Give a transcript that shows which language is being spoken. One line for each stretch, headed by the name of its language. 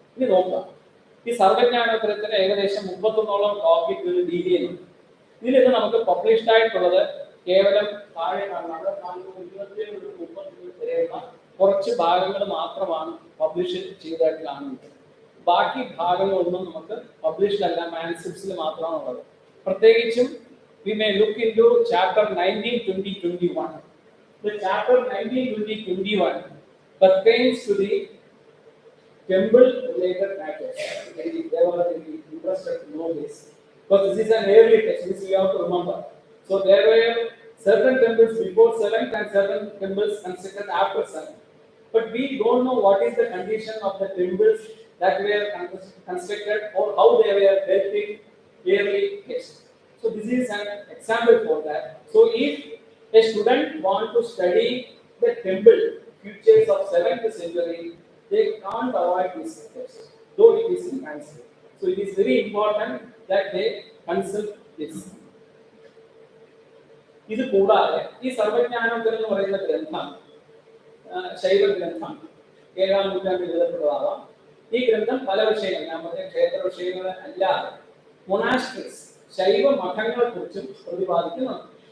Malayalam: ഇനി നോക്കുക, ഈ സർവജ്ഞാനോത്തരത്തിന് ഏകദേശം 31ഓളം കോപ്പി രീതിയിലുണ്ട്. ഇതിൽ ഇത് നമുക്ക് പബ്ലിഷ്ഡ് ആയിട്ടുള്ളത് കേവലം താഴെ കാണുന്ന 27-30 വരെയുള്ള കുറച്ച് ഭാഗങ്ങൾ മാത്രമാണ് പബ്ലിഷ് ചെയ്തതായിട്ട് കാണുന്നത്. ബാക്കി ഭാഗങ്ങളൊന്നും നമുക്ക് പബ്ലിഷ്ഡ് അല്ല, മാൻസ്ക്രിപ്റ്റ്സിൽ മാത്രമാണ് ഉള്ളത്.
English: പ്രത്യേകിച്ചും we may look into chapter 19, 20, 21. The chapter 19, 20, 21 pertains to the temple related matters. They were interested to know this because this is an early text, this we have to remember. So there were certain temples before 7th and certain temples constructed after 7th. But we don't know what is the condition of the temples that were constructed or how they were built in early text. So this is an example for that. So if a student want to study the temple features of 7th century, they can't avoid this text, though it is in Sanskrit. So it is very important that they consult this.
Malayalam: ഇത് കൂടാതെ ഈ സർവജ്ഞാനോത്തരം എന്ന് പറയുന്ന ഗ്രന്ഥം ശൈവ ഗ്രന്ഥം 7ാം നൂറ്റാണ്ടിൽ എഴുതപ്പെട്ടതാകാം. ഈ ഗ്രന്ഥം പല വിഷയങ്ങൾ, ഞാൻ പറഞ്ഞ ക്ഷേത്ര വിഷയങ്ങൾ അല്ലാതെ മൊണാസ്ട്രീസ് ശൈവ മഠങ്ങളെ കുറിച്ചും പ്രതിപാദിക്കുന്നുണ്ട്.